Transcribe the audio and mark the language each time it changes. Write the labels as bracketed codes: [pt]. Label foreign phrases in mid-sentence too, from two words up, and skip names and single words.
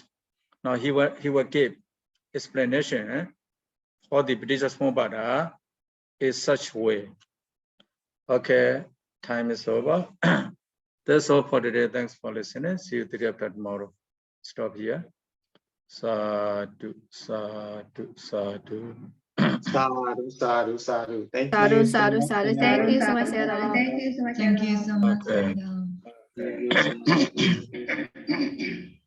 [en] Now he will give explanation for the religious Mopada in such way. Okay, time is over. That's all for today. Thanks for listening. See you together tomorrow. Stop here. [pi] Sadhu, sadhu, sadhu. Sadhu, sadhu, sadhu. Thank Sadhu, [en] you. [pi] sadhu, sadhu. [en] Thank you so much, Sayadaw. Thank you so much, Okay. Sayadaw. Thank you so much.